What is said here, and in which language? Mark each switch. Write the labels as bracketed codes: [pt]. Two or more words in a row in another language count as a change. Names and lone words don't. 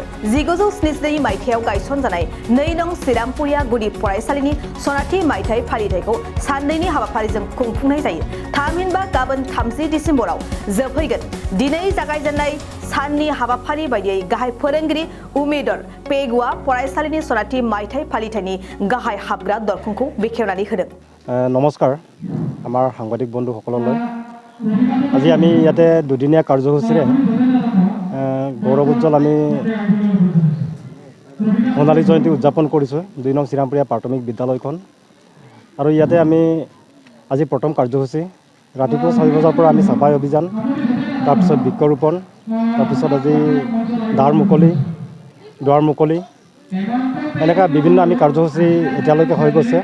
[brx] 1972 मायथाइयाव गायसनजानाय नै नं श्रीरामपुरिया गुदि फरायसालिनि सनाथि मायथाइ फालिथायखौ साननैनि हाबाफारिजों खुंफुंनाय जायो। थामहिनबा गाबोन 30 डिसेम्बराव जोबहैगोन। दिनै जागायजेननाय साननि हाबाफारि बायदियै गाहाय फोरोंगिरि उमेदर पेगुआ फरायसालिनि सनाथि मायथाइ फालिथायनि गाहाय हाबग्रा दरखंखौ बेखेवनानै होदों। [as] नमस्कार আমাৰ সাংবাদিক বন্ধুসকললৈ আজি আমি ইয়াতে দুদিনীয়া কাৰ্যসূচীৰে গৌৰৱ উজ্জ্বল আমি সোণালী জয়ন্তী উদযাপন কৰিছোঁ 2 নং শ্ৰীৰামপুৰীয়া প্ৰাথমিক বিদ্যালয়খন। আৰু ইয়াতে আমি আজি প্ৰথম কাৰ্যসূচী ৰাতিপুৱা 6 বজাৰ পৰা আমি চাফাই অভিযান, তাৰপিছত বৃক্ষৰোপণ, তাৰপিছত আজি দুৱাৰ মুকলি এনেকুৱা বিভিন্ন আমি কাৰ্যসূচী এতিয়ালৈকে হৈ গৈছে।